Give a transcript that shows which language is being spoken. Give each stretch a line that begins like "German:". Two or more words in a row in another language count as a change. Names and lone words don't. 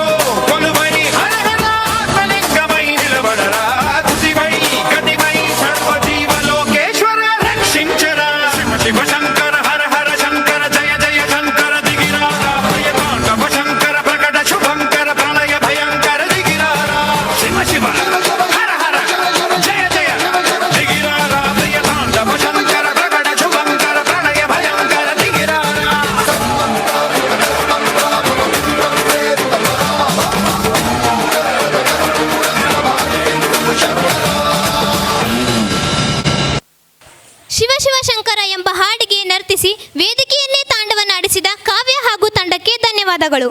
Telugu: కొలువై హరహర ఆత్మలింగమై నిలబడరా తుదివై గతివై సర్వజీవలోకేశ్వర రక్షించరా శివ శివ శంకర హర హర శంకర జయ జయ శంకర దిగిరారా భయతాండవ శంకర ప్రకట శుభంకర ప్రళయ భయంకర దిగిరారా శివ శివ హర హర జయ జయ దిగిరారా భయతాండవ శంకర ప్రకట శుభంకర ప్రళయ భయంకర దిగిరారా
Kannada: ಶಿವ ಶಿವ ಶಂಕರ ಎಂಬ ಹಾಡಿಗೆ ನರ್ತಿಸಿ ವೇದಿಕೆಯನ್ನೇ ತಾಂಡವನಾಡಿಸಿದ ಕಾವ್ಯ ಹಾಗೂ ತಂಡಕ್ಕೆ ಧನ್ಯವಾದಗಳು.